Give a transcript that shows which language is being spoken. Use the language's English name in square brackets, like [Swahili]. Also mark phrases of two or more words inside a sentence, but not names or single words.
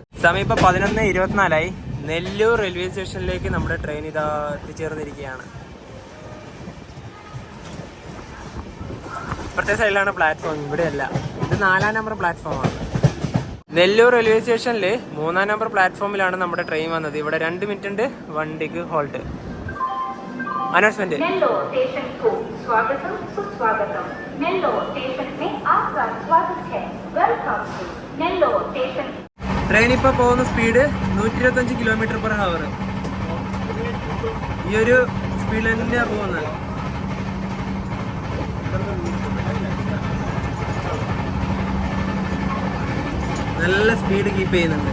[Malayalam] സമയം ഇപ്പൊ 11:24 നെല്ലൂർ റെയിൽവേ സ്റ്റേഷനിലേക്ക് നമ്മുടെ ട്രെയിൻ ഇതാ എത്തിച്ചേർന്നിരിക്കുകയാണ്. ഇപ്പുറത്തെ സൈഡിലാണ് പ്ലാറ്റ്ഫോം, ഇവിടെയല്ല. ഇത് 4ാം നമ്പർ പ്ലാറ്റ്ഫോമാണ്. നെല്ലൂർ റെയിൽവേ സ്റ്റേഷനിൽ 3ാം നമ്പർ പ്ലാറ്റ്ഫോമിലാണ് നമ്മുടെ ട്രെയിൻ വന്നത്. ഇവിടെ 2 മിനിറ്റ് ഉണ്ട് വണ്ടിക്ക് ഹോൾട്ട്. [Hindi] अनाउंसमेंट नेल्लोर स्टेशन को स्वागतम सुस्वागतम। नेल्लोर स्टेशन में आपका स्वागत है। [English] Welcome to Nellore station. [Malayalam] ട്രെയിൻ ഇപ്പോൾ പോകുന്ന സ്പീഡ് 125 km/h. ഈ ഒരു സ്പീഡിൽ തന്നെയാണ് പോകുന്നത്. നല്ല സ്പീഡ് കീപ്പ് ചെയ്യുന്നുണ്ട്.